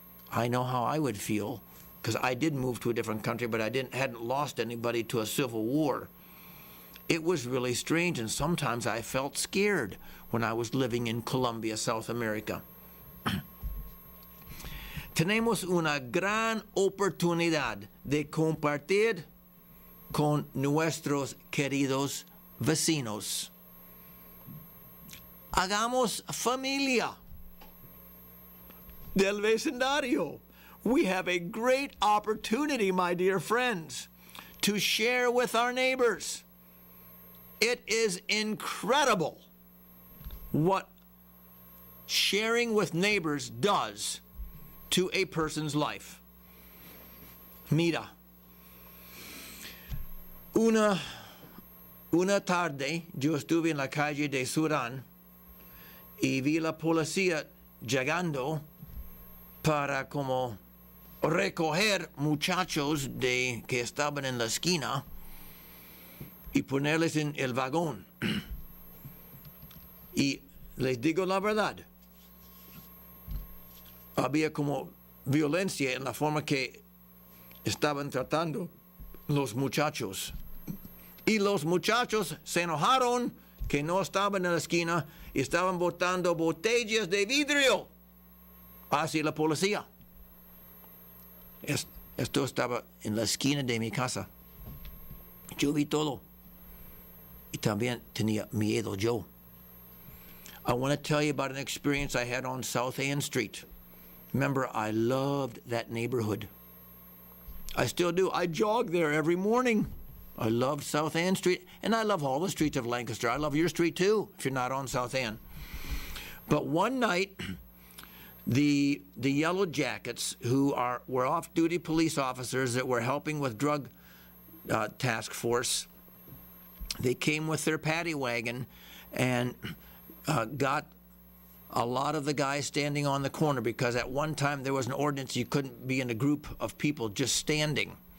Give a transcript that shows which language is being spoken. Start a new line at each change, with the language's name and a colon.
English: I know how I would feel, because I did move to a different country, but I hadn't lost anybody to a civil war. It was really strange, and sometimes I felt scared when I was living in Colombia, South America.
Spanish: Tenemos una gran oportunidad de compartir con nuestros queridos vecinos. Hagamos familia del vecindario.
English: We have a great opportunity, my dear friends, to share with our neighbors. It is incredible what sharing with neighbors does to a person's life.
Spanish: Mira, una tarde yo estuve en la calle de Surán y vi la policía llegando para como recoger muchachos que estaban en la esquina y ponerles en el vagón. Y les digo la verdad, había como violencia en la forma que estaban tratando los muchachos. Y los muchachos se enojaron que no estaban en la esquina y estaban botando botellas de vidrio hacia la policía. Esto estaba en la esquina de mi casa. Yo vi todo. Y también tenía miedo yo.
English: I want to tell you about an experience I had on South Ann Street. Remember, I loved that neighborhood. I still do. I jog there every morning. I love South Ann Street, and I love all the streets of Lancaster. I love your street too, if you're not on South Ann. But one night, the Yellow Jackets, who were off-duty police officers that were helping with drug task force, they came with their paddy wagon and got a lot of the guys standing on the corner, because at one time there was an ordinance you couldn't be in a group of people just standing.